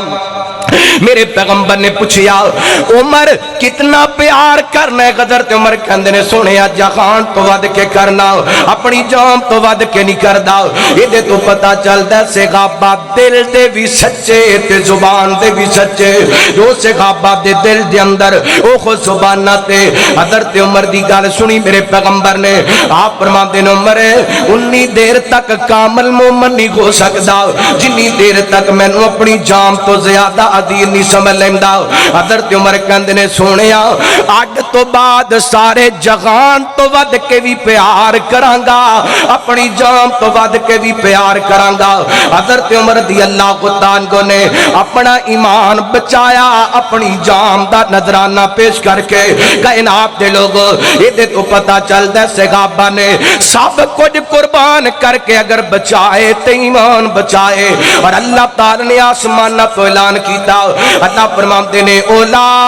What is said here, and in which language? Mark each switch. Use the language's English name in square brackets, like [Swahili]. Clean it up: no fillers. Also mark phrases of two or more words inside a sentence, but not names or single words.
[Punjabi] میرے پیغمبر نے پوچھیا عمر کتنا پیار کرنا ہے حضرت عمر کہندے نے سونیا جہان تو ود کے کرنا اپنی جان تو ود کے نہیں کردا یہ تو پتہ چلدا ہے صحابہ دل دے بھی سچے تے زبان دے بھی سچے جو صحابہ دے دل دے اندر او خود زبان تے حضرت عمر دی گل سنی میرے پیغمبر نے آپ فرماندے نے عمر انی دیر تک کامل مومن نہیں ہو سکدا جنی دیر تک مینوں اپنی جان تو زیادہ عدیل نہیں سمجھ لیندہ حضرت عمر کہندے نے سونیا اج تو بعد سارے جہان تو ود کے بھی پیار کرانگا اپنی جان تو ود کے بھی پیار کرانگا حضرت عمر رضی اللہ عنہ نے اپنا ایمان بچایا اپنی جان دا نذرانہ پیش کر کے کائنات دے لوگوں [Urdu] یہ تو پتہ چلتا ہے [Punjabi] صحابہ نے سب کچھ قربان کر کے اگر بچائے تے ایمان بچائے اور اللہ تعالی نے آسمان تو اعلان کیتا اللہ فرماتے نے اولائکا